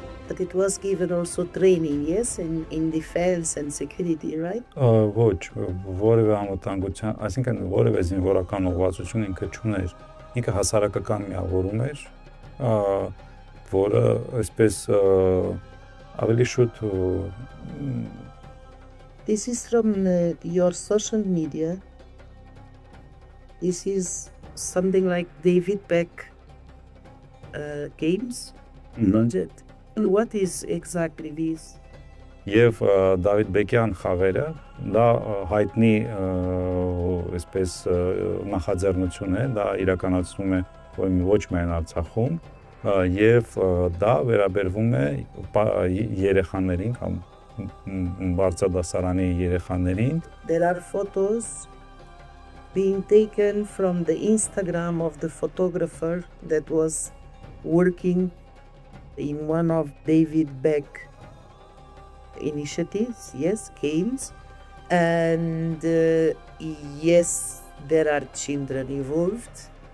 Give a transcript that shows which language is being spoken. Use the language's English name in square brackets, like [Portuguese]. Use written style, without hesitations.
[English] But it was given also training, yes, in defense and security, right? [Armenian] Ոչ, որևէ անվտանգության, այսինքն որևէ զինվորական ուղղվածություն ինքը չուներ, ինքը հասարակական միավորում էր, որը այսպես ավելի շուտ [English] This is from your social media. This is something like David Beck games project. What is exactly this? [Armenian] Եվ Դավիթ Բեկյան խաղերը դա հայտնի այսպես նախաձեռնություն է, դա իրականացնում է ոչ միայն Արցախում, եւ դա վերաբերվում է երեխաներին կամ բարձրադասարանի երեխաներին. [English] There are photos being taken from the Instagram of the photographer that was working in one of David Beck initiatives, yes, games, and yes, there are children involved.